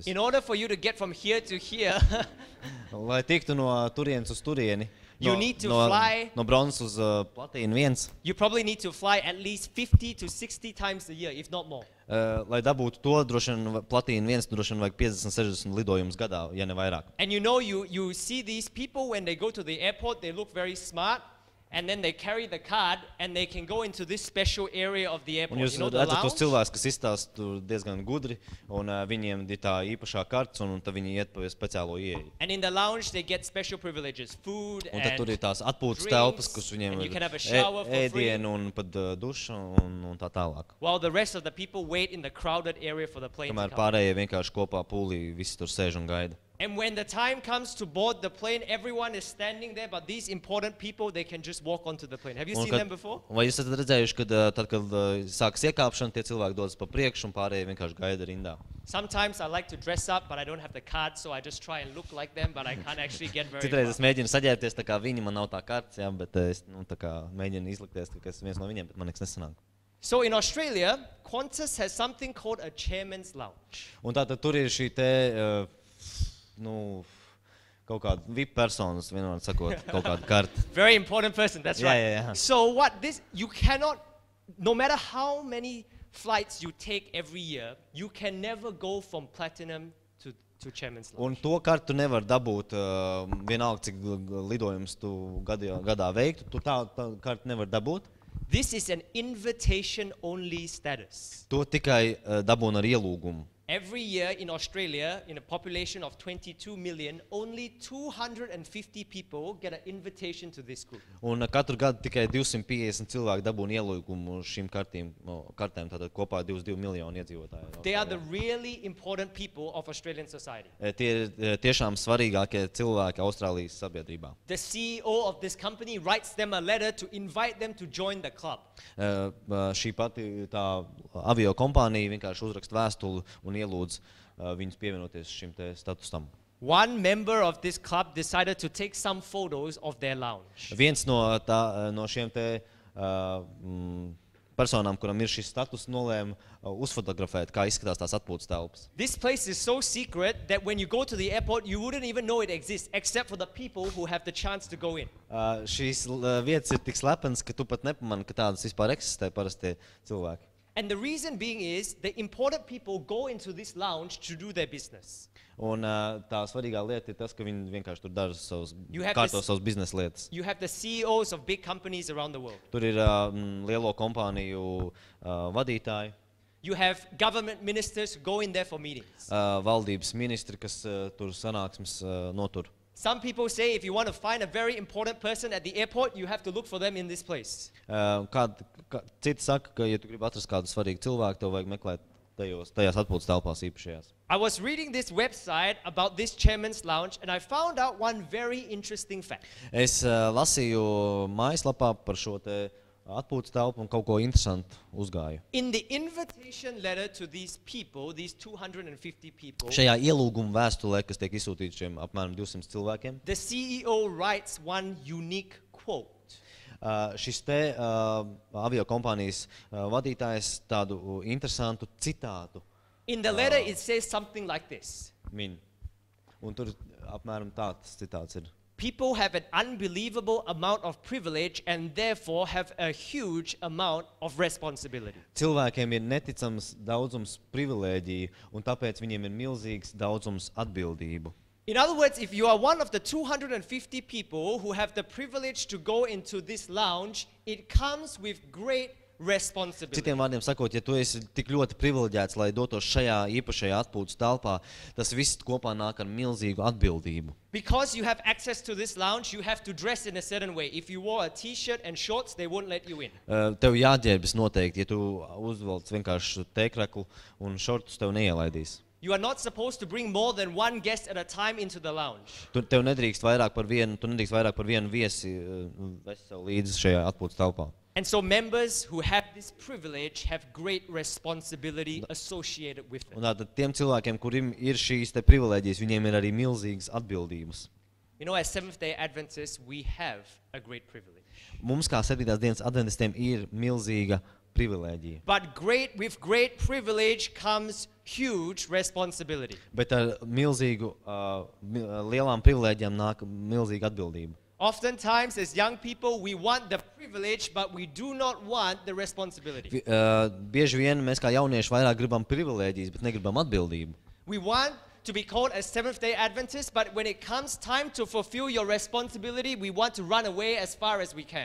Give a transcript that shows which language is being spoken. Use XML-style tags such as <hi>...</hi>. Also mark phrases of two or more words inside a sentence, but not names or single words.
<en>In order for you to get from here to here,</en> <lv>Lai tiktu no turienes uz turieni,</lv> <en>You need to fly.</en> <lv>No bronzas uz platīnu viens.</lv> <en>You probably need to fly at least 50 to 60 times a year, if not more.</en> <lv>Lai dabūtu to, droši vien platīnu viens, droši vien vajag 50-60 lidojumus gadā, ja ne vairāk.</lv> <en>And you know, you see these people when they go to the airport, they look very smart. And then they carry the card and they can go into this special area of the airport.</en> <lv>Un jūs</lv> <en>You know, the</en> <lv>redzat tos lounge? cilvēkus, kas izstāsta tur diezgan gudri, un viņiem ir tā īpašā kartes, un tad viņi iet pa speciālo ieeju.</lv> <en>And in the lounge they get special privileges, food</en> <lv>Un tad tur ir and tās atpūtas drinks, telpas, kas viņiem</lv> <en>and you ir can have a shower for free.</en> <lv>ēdienu un pat duša un tā tālāk.</lv> <en>while the rest of the people wait in the crowded area for the plane to Kamēr come.</en> <lv>pārējie vienkārši kopā pūlī, visi tur sēž un gaida.</lv> <en>And when the time comes to board the plane, everyone is standing there, but these important people, they can just walk onto the plane. Have you Un seen kad- them before?</en> <lv>Vai jūs esat redzējuši, ka tad, kad sākas iekāpšana, tie cilvēki dodas pa priekšu un pārējie vienkārši gaida rindā?</lv> <en>Sometimes I like to dress up, but I don't have the card, so I just try and look like them, but I can't actually get very</en> <lv>Citreiz es far. mēģinu saģērbties tā kā viņi, man nav tā kartes, jā, bet es tā kā mēģinu izlikties, ka es viens no viņiem, bet man nekas nesanāk.</lv> <en>So in Australia, Qantas has something called a chairman's lounge.</en> <lv>Un tātad tur ir šī te, kaut kāda VIP personas, vienmēr sakot, kaut kāda karta.</lv> <en>Very important person, that's Yeah, right. yeah. So what this, you cannot, no matter how many flights you take every year, you can never go from platinum to chairman's lounge.</en> <lv>Un to kartu nevar dabūt vienalga, cik lidojums tu gadā veiktu, tu tā kartu nevar dabūt.</lv> <en>This is an invitation-only status.</en> <lv>To tikai dabūna ar ielūgumu.</lv> <en>Every year in Australia, in a population of 22 million, only 250 people get an invitation to this group.</en> <lv>Un katru gadu tikai 250 cilvēki dabūna ielūgumu šīm kartēm, tātad kopā 22 miljoni iedzīvotāji.</lv> <en>They are the really important people of Australian society.</en> <lv>Tie ir tiešām svarīgākie cilvēki Austrālijas sabiedrībā.</lv> <en>The CEO of this company writes them a letter to invite them to join the club.</en> <lv>Šī pati tā avio kompānija vienkārši uzraksta vēstuli un ielūdz viņus pievienoties šim te statusam.</lv> <en>One member of this club decided to take some photos of their lounge.</en> <lv>Viens no šiem te personām, kuram ir šis status, nolēma uzfotografēt, kā izskatās tās atpūtas telpas.</lv> <en>This place is so secret that when you go to the airport, you wouldn't even know it exists, except for the people who have the chance to go in.</en> <lv>Šīs vietas ir tik slepenas, ka tu pat nepamani, ka tādas vispār eksistē parastie cilvēki.</lv> <en>And the reason being is the important people go into this lounge to do their business.</en> <lv>Un tā svarīgā lieta ir tas, ka viņi vienkārši tur dara savus,</lv> <en>You have kārto this-</en> <lv>savus biznesa lietas.</lv> <en>You have the CEOs of big companies around the world.</en> <lv>Tur ir lielo kompāniju vadītāji,</lv> <en>You have government ministers who go in there for meetings.</en> <lv>valdības ministri, kas tur sanāksmes notur.</lv> <en>Some people say if you want to find a very important person at the airport, you have to look for them in this place.</en> <lv>Citi saka, ka, ja tu gribi atrast kādu svarīgu cilvēku, tev vajag meklēt tajās atpūtas telpās īpašajās.</lv> <en>I was reading this website about this chairman's lounge and I found out one very interesting fact.</en> <lv>Es lasīju mājaslapā par šo te atpūtas telpu un kaut ko interesantu uzgāju.</lv> <en>In the invitation letter to these people, these 250 people,</en> <lv>Šajā ielūguma vēstulē, kas tiek izsūtīta šiem apmēram 200 cilvēkiem,</lv> <en>the CEO writes one unique quote.</en> <lv>Šis te avio kompānijas vadītājs tādu interesantu citātu</lv> <en>In the letter, it says something like this.</en> <lv>min. Un tur apmēram tāds citāts ir.</lv> <en>People have an unbelievable amount of privilege and therefore have a huge amount of responsibility.</en> <lv>Cilvēkiem ir neticams daudzums privilēģiju, un tāpēc viņiem ir milzīgs daudzums atbildību.</lv> <en>In other words, if you are one of the 250 people who have the privilege to go into this lounge, it comes with great responsibility.</en> <lv>Citiem vārdiem sakot, ja tu esi tik ļoti privileģēts, lai dotos šajā īpašajā atpūtas telpā, tas viss kopā nāk ar milzīgu atbildību.</lv> <en>Because you have access to this lounge, you have to dress in a certain way. If you wore a t-shirt and shorts, they won't let you in.</en> <lv>Tev jāģērbjas noteikti, ja tu uzvelc vienkārši tēkreklu un šortus, tev neielaidīs.</lv> <en>You are not supposed to bring more than one guest at a time into the lounge.</en> <lv>Tev nedrīkst vairāk par vienu viesi vest sev līdzi šajā atpūtas telpā.</lv> <en>And so members who have this privilege have great responsibility associated with Un it.</en> <lv>tātad tiem cilvēkiem, kuriem ir šīs te privileģijas, viņiem ir arī milzīgas atbildības.</lv> <en>You know, as Seventh-day Adventists, we have a great privilege.</en> <lv>Mums kā 7. dienas adventistiem ir milzīga privileģija.</lv> <en>But with great privilege comes huge responsibility.</en> <lv>Bet ar milzīgu, lielām privileģijām nāk milzīga atbildība.</lv> <en>Oftentimes, as young people, we want the privilege, but we do not want the responsibility.</en> <lv>Bieži vien mēs kā jaunieši vairāk gribam privilēģijas, bet negribam atbildību.</lv> <en>We want to be called as Seventh-day Adventists, but when it comes time to fulfill your responsibility, we want to run away as far as we can.</en>